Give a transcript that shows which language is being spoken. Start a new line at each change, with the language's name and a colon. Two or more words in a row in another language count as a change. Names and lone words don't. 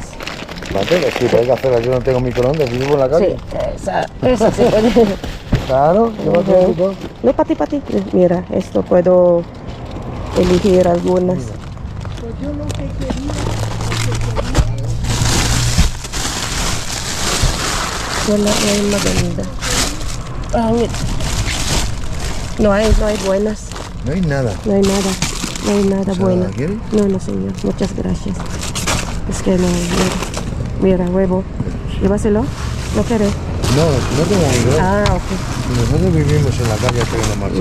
Spanish: Materia, sí, pero hay que hacerla. Yo no tengo microondas, vivo en la Sí, calle. esa sí puede. Claro, llévate un poco. No, pati. Mira, esto puedo elegir algunas. Pues yo lo que quería...
Filipino: Wala na yung maganda. Pangit.
Spanish: No hay buenas. No hay nada. No hay nada ¿Esa bueno. la quieres? No, señor. Muchas gracias. Es que no, mira, huevo. Llévaselo. ¿No quieres? No tengo microondas. Ah, ok. Nosotros vivimos en la calle hasta que nos marchamos